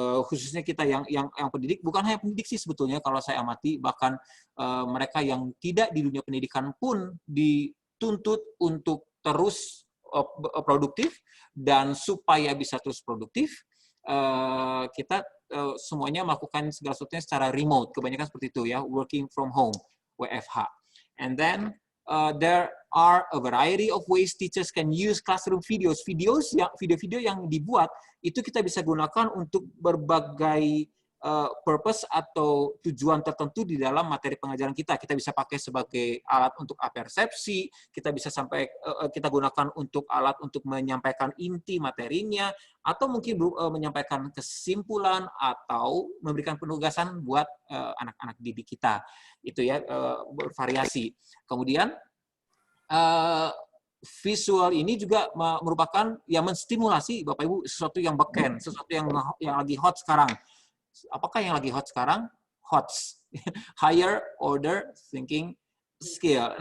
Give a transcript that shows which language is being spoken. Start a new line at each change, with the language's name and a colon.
Indonesian: khususnya kita yang pendidik, bukan hanya pendidik sih sebetulnya kalau saya amati, bahkan mereka yang tidak di dunia pendidikan pun dituntut untuk terus produktif, dan supaya bisa terus produktif, kita semuanya melakukan segala sesuatunya secara remote, kebanyakan seperti itu ya,
English: working from home,
Indonesian: WFH.
English: And then there are a variety of ways teachers can use classroom videos.
Indonesian: Video-video yang dibuat itu kita bisa gunakan untuk berbagai purpose atau tujuan tertentu di dalam materi pengajaran kita. Kita bisa pakai sebagai alat untuk apersepsi, kita bisa kita gunakan untuk alat untuk menyampaikan inti materinya, atau mungkin menyampaikan kesimpulan atau memberikan penugasan buat anak-anak didik kita. Itu ya, bervariasi. Kemudian visual ini juga merupakan yang menstimulasi Bapak Ibu sesuatu yang beken, sesuatu yang lagi hot sekarang. Apakah yang lagi hot sekarang?
English: HOTS, higher order thinking skill.